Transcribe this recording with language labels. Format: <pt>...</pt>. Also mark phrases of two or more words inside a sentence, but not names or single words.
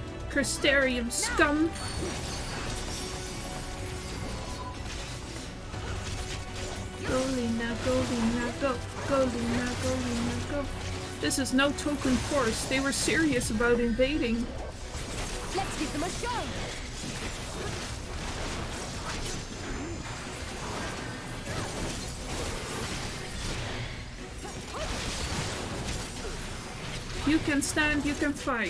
<en>Crystarium scum! Go, Lena, go, Lena, go. Go, Lena, go, Lena, go. This is no token force. They were serious about invading. Let's give them a show! You can stand, you can fight.</en>